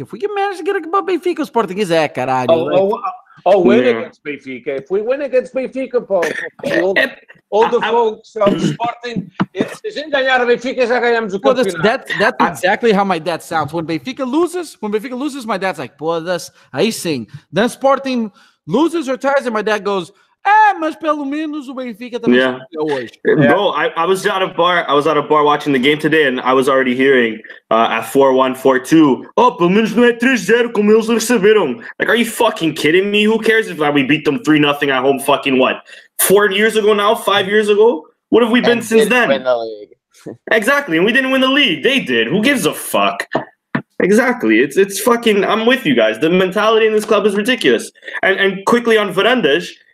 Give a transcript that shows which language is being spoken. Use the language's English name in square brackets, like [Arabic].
[English] If we can manage to get above Benfica, [Portuguese] Sportingistas caralho. [English] Win against Benfica. If we win against Benfica, all the folks of Sporting, [Portuguese] se a gente ganhar a Benfica, já ganhamos o campeonato. [English] That's exactly how my dad sounds. When Benfica loses, my dad's like, [Portuguese] pô, aí sim. [English] Then Sporting loses or ties, and my dad goes, [Portuguese] mas pelo menos o Benfica também hoje. [English] Bro, I was at a bar watching the game today, and I was already hearing at 4-1, 4-2. [Portuguese] Oh, pelo menos não é 3-0 como eles receberam. [English] Like, are you fucking kidding me? Who cares if we beat them 3-0 at home? Fucking what? 4 years ago now? 5 years ago? What have we been since then? Win the league. Exactly, and we didn't win the league. They did. Who gives a fuck? Exactly. It's fucking. I'm with you guys. The mentality in this club is ridiculous. And quickly on Varandas.